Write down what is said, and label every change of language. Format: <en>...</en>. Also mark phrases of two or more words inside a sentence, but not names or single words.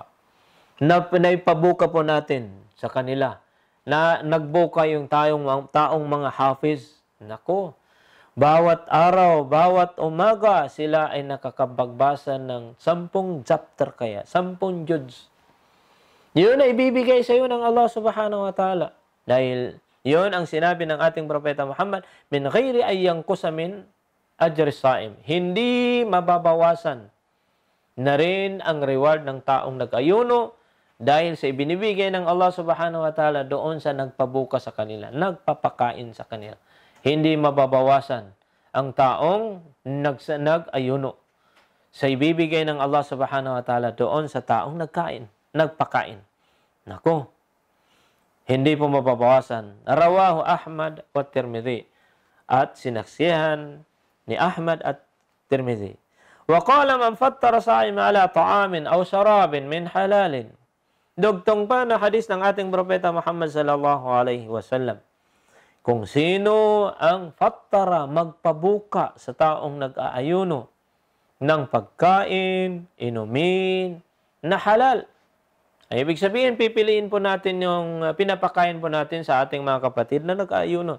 <tl>Naipabuka po natin sa kanila na nagbuka yung taong mga hafiz. Nako, bawat araw, bawat umaga, sila ay nakakapagbasa ng 10 chapter kaya, 10 juds. Yun ay ibibigay sa iyo ng Allah</tl> <ar>سبحانه وتعالى.</ar> <tl>Dahil yun ang sinabi ng ating Propeta Muhammad,</tl> <ar>من غير أن ينقص من أجر صائم.</ar> <tl>Hindi mababawasan na rin ang reward ng taong nag-ayuno dahil sa ibinibigay ng Allah</tl> <ar>سبحانه وتعالى</ar> <tl>doon sa nagpabuka sa kanila, nagpapakain sa kanila. Hindi mababawasan ang taong nag-ayuno sa ibibigay ng Allah</tl> <ar>سبحانه وتعالى</ar> <tl>doon sa taong nagpakain. Nako, hindi po mababawasan.</tl> <ar>رواه أحمد والترمذي,</ar> <tl>at sinaksihan ni Ahmad at Tirmidhi.</tl> <ar>وقال من فطر صائما على طعام أو شراب من حلال.</ar> <tl>Dugtong pa na hadis ng ating Propeta Muhammad</tl> <ar>صلى الله عليه وسلم.</ar> <tl>Kung sino ang fattara, magpabuka sa taong nag-aayuno ng pagkain, inumin na halal. Ay, ibig sabihin, pipiliin po natin yung pinapakain po natin sa ating mga kapatid na nag-aayuno.</tl>